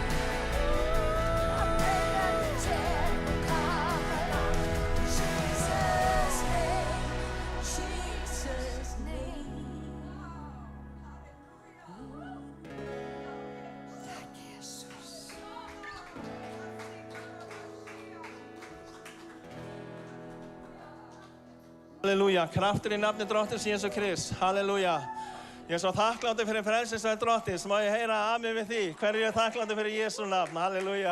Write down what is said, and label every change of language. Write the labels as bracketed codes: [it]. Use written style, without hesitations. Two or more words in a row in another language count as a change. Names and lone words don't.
[en] I pray that the dead will come alive. In Jesus' name, Jesus' name. [sv] Tack Jesus. [is] Halleluja, kraftur í nafni Drottins Jésu Krist, halleluja. Ég er svo þakkláttur fyrir frelsisverð Drottins, má ég heyra amen við því? Hverju er þakkláttur fyrir Jésu nafn, halleluja.